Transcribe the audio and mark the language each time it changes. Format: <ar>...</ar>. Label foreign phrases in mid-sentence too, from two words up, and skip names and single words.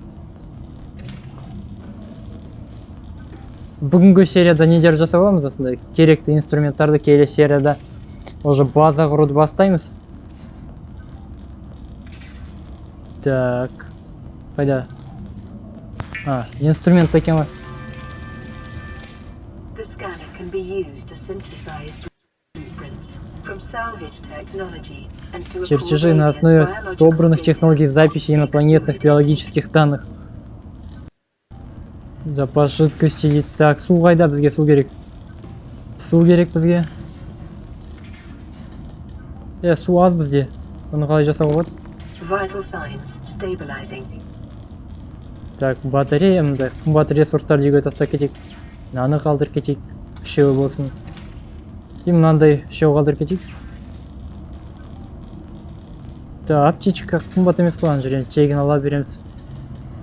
<kk>Бүгінгі серияда недер жасап аламыз осындай? Керекті инструменттарды келесі серияда уже база құруды бастаймыз. Так. Қайда? А, инструмент екен ғой.</kk> <en>The scanner can be used to synthesize blueprints from salvage technology and to</en> <ru>Чертежи на основе собранных технологий записи инопланетных биологических данных. Запас жидкости. Так,</ru> <kk>су қайда бізге? Су керек. Су керек бізге. Су аз бізде. Оны қалай жасауға болады?</kk> <en>Vital signs stabilizing.</en> <kk>Так, батарея мында. Қымбат ресурстар деуге тастап кетейік. Мынаны қалдырып кетейік. Үшеуі болсын. И мынандай үшеуі қалдырып кетейік. Так, аптечка қымбат емес қой, ана жерден тегін ала береміз.</kk>